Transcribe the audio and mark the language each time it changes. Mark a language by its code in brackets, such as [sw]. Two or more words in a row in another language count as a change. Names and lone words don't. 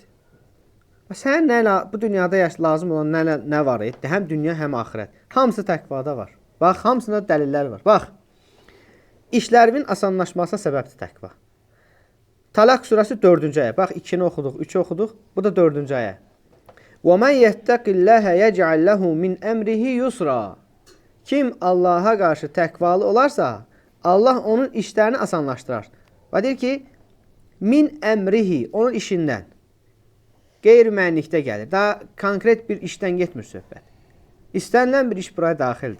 [az] Sən bu dünyada lazım olan nə var? Həm dünya, həm axirət. Hamısı təqvada var. Bax, hamısında dəlillər var. Bax, işlərimin asanlaşmasına səbəbdir təqva. Talaq surəsi 4-cü ayə. Bax 2-ni oxuduq, 3-ü oxuduq. Bu da 4-cü ayə. [ar] وَمَنْ يَتَّقِ اللَّهَ يَجْعَلْ لَهُ مِنْ أَمْرِهِ يُسْرًا. [az] Kim Allaha qarşı təqvalı olarsa, Allah onun işlərini asanlaşdırar. Və deyir ki, [ar] مِنْ أَمْرِهِ, [az] onun işindən. Qeyri-mənlikdə gəlir. Daha konkret bir işdən getmir söhbət. İstənilən bir iş buraya daxildir.